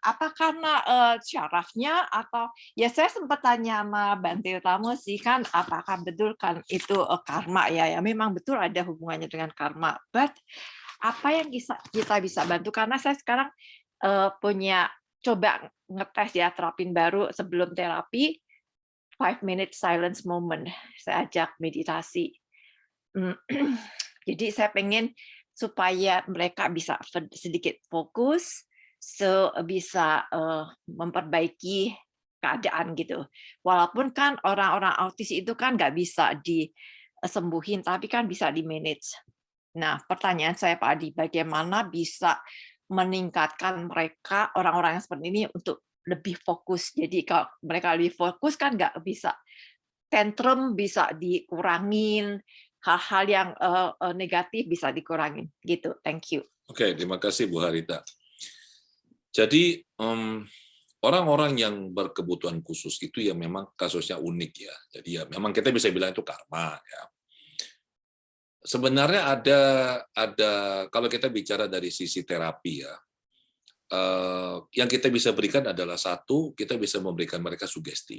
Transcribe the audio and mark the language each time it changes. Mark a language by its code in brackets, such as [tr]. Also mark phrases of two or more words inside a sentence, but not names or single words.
[id] Apa karena syarafnya atau ya saya sempat tanya sama Bante Utama sih kan apakah betul kan itu karma ya memang betul ada hubungannya dengan karma. But apa yang kita bisa bantu karena saya sekarang punya coba ngetes ya terapin baru sebelum terapi [en] 5-minute silence moment. [id] Saya ajak meditasi. Jadi saya pengen supaya mereka bisa sedikit fokus, bisa memperbaiki keadaan gitu. Walaupun kan orang-orang autis itu kan nggak bisa disembuhin, tapi kan bisa di-manage. Nah, pertanyaan saya Pak Adi, bagaimana bisa meningkatkan mereka, orang-orang yang seperti ini untuk lebih fokus. Jadi kalau mereka lebih fokus kan nggak bisa tantrum, bisa dikurangin, hal-hal yang negatif bisa dikurangin gitu. [en] Thank you. [id] Oke, terima kasih Bu Harita. Jadi orang-orang yang berkebutuhan khusus itu ya memang kasusnya unik ya. Jadi ya memang kita bisa bilang itu karma ya. Sebenarnya ada kalau kita bicara dari sisi terapi ya, yang kita bisa berikan adalah satu, kita bisa memberikan mereka sugesti.